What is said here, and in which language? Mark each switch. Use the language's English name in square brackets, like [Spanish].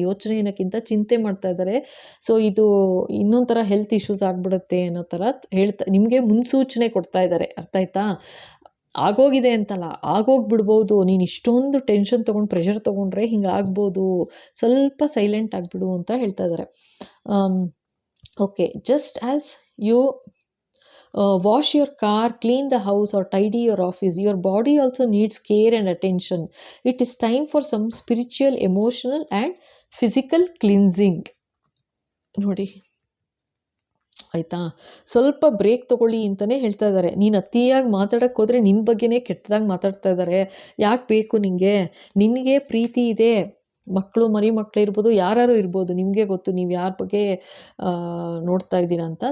[Kannada] ಯೋಚನೆ ಏನಕ್ಕಿಂತ ಚಿಂತೆ ಮಾಡ್ತಾ ಇದ್ದಾರೆ. ಸೊ ಇದು ಇನ್ನೊಂದು ಥರ ಹೆಲ್ತ್ ಇಶ್ಯೂಸ್ ಆಗಿಬಿಡುತ್ತೆ ಅನ್ನೋ ಥರ ನಿಮಗೆ ಮುನ್ಸೂಚನೆ ಕೊಡ್ತಾ ಇದ್ದಾರೆ, ಅರ್ಥ ಆಯ್ತಾ. ಆಗೋಗಿದೆ ಅಂತಲ್ಲ, ಆಗೋಗ್ಬಿಡ್ಬೋದು. ನೀನು ಇಷ್ಟೊಂದು ಟೆನ್ಷನ್ ತೊಗೊಂಡು ಪ್ರೆಷರ್ ತೊಗೊಂಡ್ರೆ ಹಿಂಗೆ ಆಗ್ಬೋದು, ಸ್ವಲ್ಪ ಸೈಲೆಂಟ್ ಆಗಿಬಿಡು ಅಂತ ಹೇಳ್ತಾ ಇದ್ದಾರೆ. [English] Okay, just as you wash your car, clean the house or tidy your office, your body also needs care and attention. It is time for some spiritual, emotional and physical cleansing. [Kannada] ನೋಡಿ, ಆಯಿತಾ. ಸ್ವಲ್ಪ break ತೊಗೊಳ್ಳಿ ಅಂತಲೇ ಹೇಳ್ತಾ ಇದ್ದಾರೆ. ನೀನು ಅತಿಯಾಗಿ ಮಾತಾಡೋಕ್ಕೆ ಹೋದರೆ ನಿನ್ನ ಬಗ್ಗೆನೇ ಕೆಟ್ಟದಾಗಿ ಮಾತಾಡ್ತಾ ಇದ್ದಾರೆ. ಯಾಕೆ ಬೇಕು ನಿನಗೆ ಪ್ರೀತಿ ಇದೆ, ಮರಿ ಮಕ್ಕಳು ಇರ್ಬೋದು, ಯಾರು ಇರ್ಬೋದು, ನಿಮಗೆ ಗೊತ್ತು ನೀವು ಯಾರ ಬಗ್ಗೆ ನೋಡ್ತಾ ಇದ್ದೀರಾ ಅಂತ.